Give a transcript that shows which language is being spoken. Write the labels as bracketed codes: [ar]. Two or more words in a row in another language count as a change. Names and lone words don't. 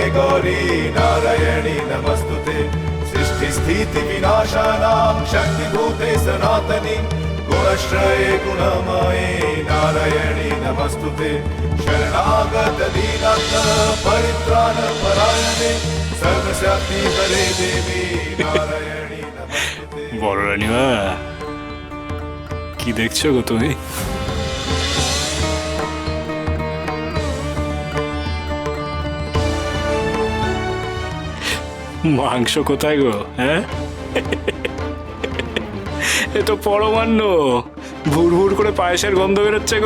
[sa] गौरी नारायणी नमस्तुते सृष्टि स्थिति विनाशानां शक्तिभूते सनातनी गुणश्रये गुणमये नारायणी नमस्तुते शरणागत दीनार्थ परित्राण परायणे सर्वशक्ति हरे देवी नारायणी नमस्तुते। [bn] বড় রানীমা, কি দেখছো গো তুমি? মাংস কোথায় গো? হ্যাঁ, এ তো পরমান্ন, ভুর ভুর করে পায়েসের গন্ধ বেরোচ্ছে গো।